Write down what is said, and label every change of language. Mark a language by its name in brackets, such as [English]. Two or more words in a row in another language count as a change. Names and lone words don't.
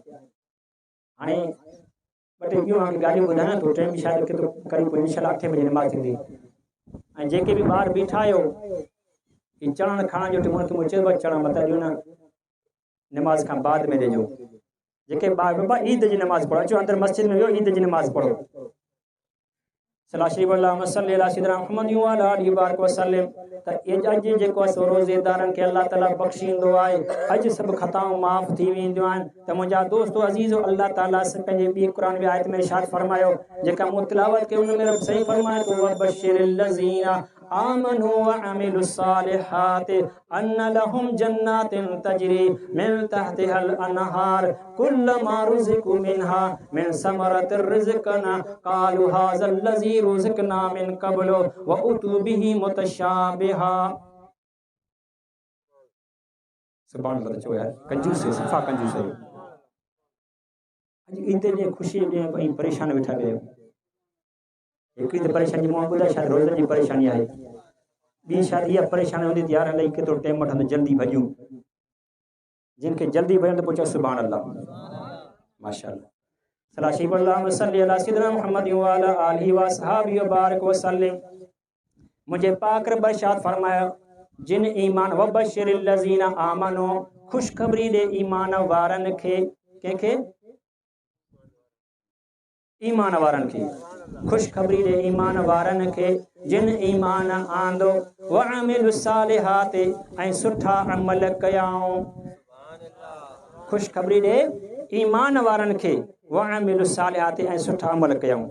[Sindhi] हाणे ॿ टे ॿियूं ॻाल्हियूं ॿुधायां थो, टाइम शायदि केतिरो क़रीब [Arabic] إن شاء الله [Sindhi] 8 बजे नमाज़ थींदी। ऐं जेके बि ॿार बीठा आहियो, ही चढ़ण खणण जो टाइम चइबो आहे, चढ़ण मतिलबु ॾियो न नमाज़ खां बाद में ॾिजो। जेके ॿार बाबा ईद जी नमाज़ पढ़ो, अचो अंदरि मस्जिद में वियो, ईद जी नमाज़ पढ़ो। [Arabic] سلاشي الله صل على سيدنا محمد وعلى آله بارك وسلم. [Sindhi] त अॼु जेको आहे सो रोज़ेदारनि खे अल्लाह ताला बख़्शींदो आहे, अॼु सभु ख़ताऊं माफ़ थी वेंदियूं आहिनि। त मुंहिंजा दोस्तो अज़ीज़ो, अल्लाह ताला पंहिंजे ॿी क़ुरान में आयत में इरशाद फरमायो, जेका मूं तिलावत कई उन में सही फरमाए थो, [Arabic] وبشر الذين آمنوا وعملوا الصالحات أن لهم جنات تجري من تحتها الأنهار كلما رزقوا منها من ثمرة رزقا قالوا هذا الذي رزقنا من قبل وأتوا به متشابها. سبحان الله. [Sindhi] चो यार कंजूस है, सफ़ा कंजूस है। अॼु ईद जे ख़ुशी में परेशान वेठा कयो। हिकिड़ी त परेशानी मां ॿुधाए, शायदि रोज़नि जी परेशानी आहे, ॿी शायदि इहा परेशानी हूंदी त यार अलाए केतिरो टाइम वठंदो, जल्दी भॼूं। जिनके जल्दी भॼन त पोइ चओ [Arabic] سبحان الله ما شاء الله. صلاة شريف اللهم صل على سيدنا محمد وعلى آله وأصحابه وبارك وسلم. [Sindhi] मुझे पाक रब इरशाद फरमाया जिन ईमान [Arabic] وبشر الذين آمنوا [Sindhi] खुशखबरी दे ईमान वारन खे कंहिंखे ईमान वारन खे खुशखबरी दे ईमान वारन खे जिन ईमान आंदो [Arabic] وعملوا الصالحات [Sindhi] ऐं सुठा अमल कयाऊं। खुशखबरी दे ईमान वारन खे [Arabic] وعملوا الصالحات [Sindhi] ऐं सुठा अमल कयाऊं।